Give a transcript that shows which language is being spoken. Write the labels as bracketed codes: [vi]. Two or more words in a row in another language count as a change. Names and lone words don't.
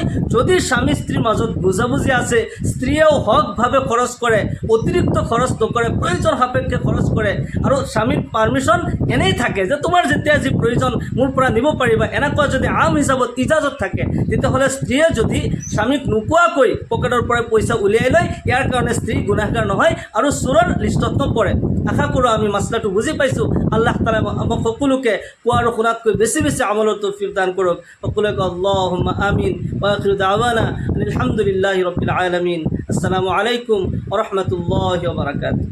[as] যদি স্বামী স্ত্ৰীৰ মাজত বুজাবুজি আছে, স্ত্ৰীয়েও হকভাৱে খৰচ কৰে, অতিৰিক্ত খৰচ নকৰে, প্ৰয়োজন সাপেক্ষে খৰচ কৰে, আৰু স্বামীৰ পাৰ্মিশ্যন এনেই থাকে যে তোমাৰ যেতিয়া যি প্ৰয়োজন মোৰ পৰা নিব পাৰিবা, এনেকুৱা যদি আম হিচাপত ইজাজত থাকে, তেতিয়াহ'লে স্ত্ৰীয়ে যদি স্বামীক নোকোৱাকৈ পকেটৰ পৰা পইচা উলিয়াই লয়, ইয়াৰ কাৰণে স্ত্ৰী গুনাহগাৰ নহয় আৰু চোৰৰ লিষ্টত নপৰে। আশা কৰোঁ আমি মাছলাটো বুজি পাইছোঁ। আল্লাহ তাআলা আমাক সকলোকে কোৱা আৰু শুনাতকৈ বেছি বেছি আমলৰ তৌফিক দান কৰক। সকলোকে [ar] اللهم آمين. وآخر دعوانا الحمد لله رب العالمين. السلام عليكم ورحمة الله وبركاته.